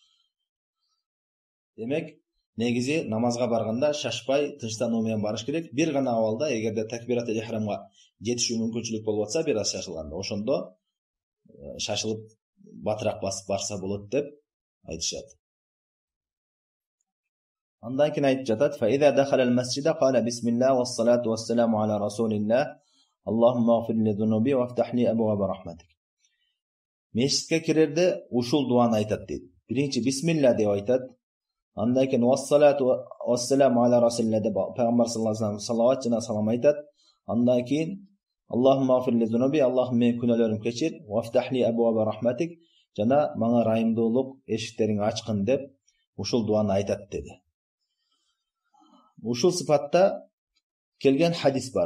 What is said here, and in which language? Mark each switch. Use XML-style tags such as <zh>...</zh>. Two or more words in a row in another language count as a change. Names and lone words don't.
<ky>Демек, негизи намазга барганда шашпай, тынчтануу менен барыш керек. Бир гана абалда, эгерде такбиратил ихрамга жетишүү мүмкүнчүлүк болуп атса, бир аз шашылганда, ошондо шашылып батыраак басып барса болот деп айтышат. Андан кийин айтып жатат:</ky> <ar>"فإذا دخل المسجد قال بسم الله والصلاة والسلام على رسول الله. اللهم اغفر لي ذنوبي وافتح لي أبواب رحمتك."</ar> <ky>Мешитке кирерде ушул дуаны айтат дейт. Биринчи бисмилла деп айтат. Андан кийин</ky> <ar>والصلاة والسلام على رسول الله</ar> <ky>деп пайгамбар</ky> <ar>صلى الله عليه وسلم</ar> <ky>салават жана салам айтат. Андан кийин</ky> <ar>اللهم اغفر لي ذنوبي,</ar> <ky>Аллахым менин күнөөлөрүмдү кечир,</ky> <ar>وافتح لي أبواب رحمتك,</ar> <ky>жана мага райымдуулук эшиктериңди ачкын деп ушул дуаны айтат деди. Ушул сыпатта келген хадис бар.</ky>